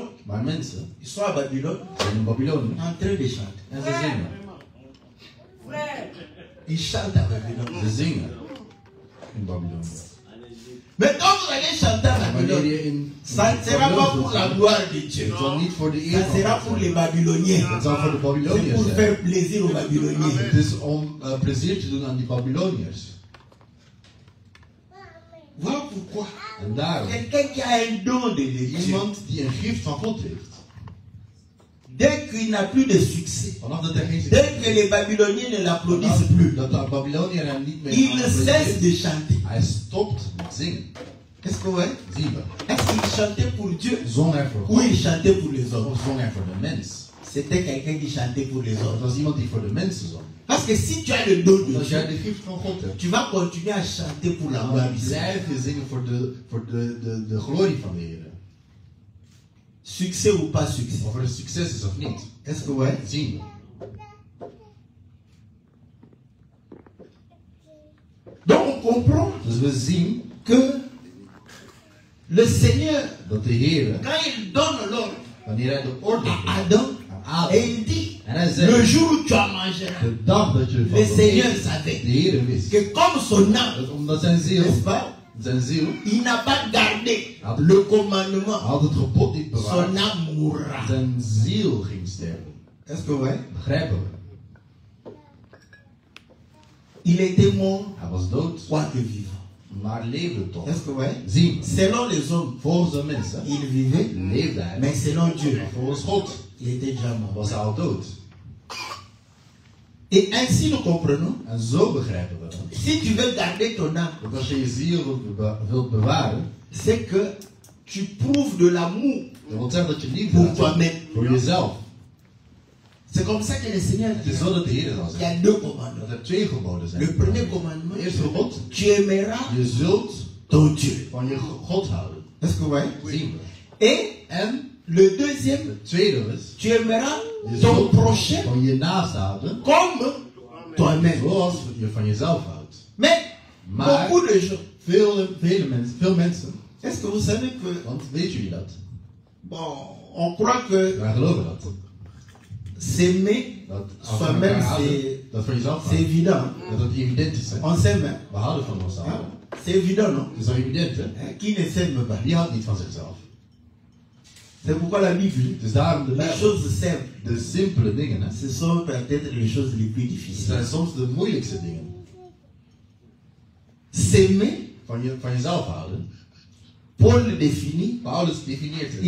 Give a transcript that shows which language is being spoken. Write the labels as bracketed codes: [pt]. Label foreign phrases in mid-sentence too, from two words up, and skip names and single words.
[nl] Maar mensen [fr] ils sont à Babylone [nl] zijn in Babylonië [fr] en train de chanter. [nl] en ze zingen. [fr] Ils chantent à Babylone. [nl] Ze zingen in Babylonië. [fr] Mais quand vous allez chanter à [nl] En wanneer [fr] Babylone, [nl] je in [fr] ça ne sera pas pour la gloire de Dieu. [nl] het zal niet voor de eer [fr] Ça [nl] van [fr] sera [nl] God [fr] pour [nl] zijn. [fr] les Babyloniens. [nl] Het zal voor de [fr] C'est [nl] Babyloniërs [fr] pour [nl] zijn. [fr] faire plaisir aux Babyloniens. [nl] Het is om plezier te doen aan die Babyloniërs. [fr] Voilà pourquoi [nl] En daarom, [fr] quelqu'un qui a un don de Dieu [nl] iemand die een gift van God heeft, [fr] Dès qu'il n'a plus de succès, [nl] Vanaf dat er geen [fr] dès [nl] succes [fr] que [nl] is. [fr] les Babyloniens ne l'applaudissent plus, [nl] Dat de Babyloniërs hem niet meer [fr] il cesse [nl] applaudisseren. [fr] de chanter. [nl] Hij stopt met zingen. [fr] Est-ce que ouais? [nl] Zien we. [fr] Est-ce qu'il chantait pour Dieu [nl] Zong hij voor [fr] ou [nl] God [fr] il chantait pour les hommes? [nl] of zong hij voor de mens? [fr] C'était quelqu'un qui chantait pour les [nl] Het [fr] hommes. [nl] was iemand die voor de mensen zong. [fr] Parce que si tu as le don de [nl] Als jij [fr] Dieu, [nl] de gift van God hebt, [fr] tu vas continuer à chanter pour la gloire [nl] dan [fr] du Seigneur. [nl] blijf je zingen voor de glorie van de Heer. [fr] Succès ou pas succès. [nl] Of er een succes is of niet. [fr] Est-ce que ouais? [nl] Zien we. [fr] Donc on comprend [nl] Dus we zien [fr] que le Seigneur, [nl] dat de Heer, [fr] quand il donne l'ordre [nl] wanneer hij de orde [fr] à [nl] geeft [fr] Adam, [nl] aan Adam, [fr] et il dit, [nl] en hij [fr] le [nl] zegt, [fr] jour où tu as mangé, [nl] de dag dat je [fr] le [nl] van [fr] Seigneur [nl] de [fr] savait [nl] Heer wist, [fr] que comme son âme, [nl] dat omdat zijn [fr] n'est-ce [nl] ziel, [fr] pas, il n'a pas gardé le commandement, [nl] had het gebod niet [fr] son [nl] bewaard, [fr] âme mourra. [nl] zijn ziel ging sterven. [fr] Est-ce que ouais? [nl] Begrijpen we? [fr] Il était mort, [nl] Hij was dood, [fr] quoique vivant. [nl] maar leefde toch. [fr] Est-ce que ouais? [nl] Zien we. [fr] Selon les hommes, [nl] Volgens de mensen [fr] il vivait, [nl] leefde hij, [fr] mais selon Dieu, [nl] maar volgens God [fr] il était déjà mort. [nl] was hij al dood. [fr] Et ainsi nous comprenons, [nl] En zo begrijpen we dat. [fr] si tu veux garder ton âme, [nl] Dat als je je ziel wilt bewaren, [fr] c'est que tu prouves de l'amour [nl] dat wil zeggen dat je liefde [fr] pour [nl] laat [fr] toi-même. [nl] voor jezelf. [fr] C'est comme ça que le Seigneur [nl] Het [fr] dit. [nl] is zo dat de Heer zal [fr] Il y [nl] zeggen. [fr] a deux [nl] Dat [fr] commandements. [nl] er twee geboden zijn. [fr] Le premier commandement, [nl] Het eerste gebod, [fr] tu aimeras [nl] je zult [fr] ton Dieu. [nl] van je God houden. [fr] Est-ce que vous voyez? [nl] Zien we. [fr] Et [nl] En [fr] le deuxième, [nl] het tweede is, [fr] tu aimeras [nl] je [fr] ton [nl] zult [fr] prochain [nl] van je naast houden, [fr] comme toi-même. [nl] zoals je van jezelf houdt. [fr] Mais [nl] Maar [fr] beaucoup de gens, [nl] veel mensen, [fr] est-ce que vous savez que, [nl] want weet jullie dat? [fr] bon, on croit que [nl] Wij geloven dat. [fr] s'aimer [nl] Dat als we [fr] soi-même, [nl] elkaar houden, [fr] c'est [nl] dat van jezelf [fr] c'est [nl] houden. [fr] évident. [nl] Dat het evident is. Hè? [fr] On s'aime, hein? [nl] We houden van onszelf. [fr] Hein? C'est évident, non? [nl] Het is toch evident, hè? [fr] Hein? Qui ne s'aime pas? [nl] Wie houdt niet van zichzelf? [fr] C'est pourquoi la Bible, [nl] Dus daarom de [fr] les [nl] Bijbel. [fr] choses simples, [nl] De simpele dingen, hè? [fr] ce sont peut-être les choses les plus [nl] Het [fr] difficiles. [nl] zijn soms de moeilijkste dingen. [fr] S'aimer, [nl] Van jezelf houden. [fr] Paul le définit, [nl] Paulus definieert het.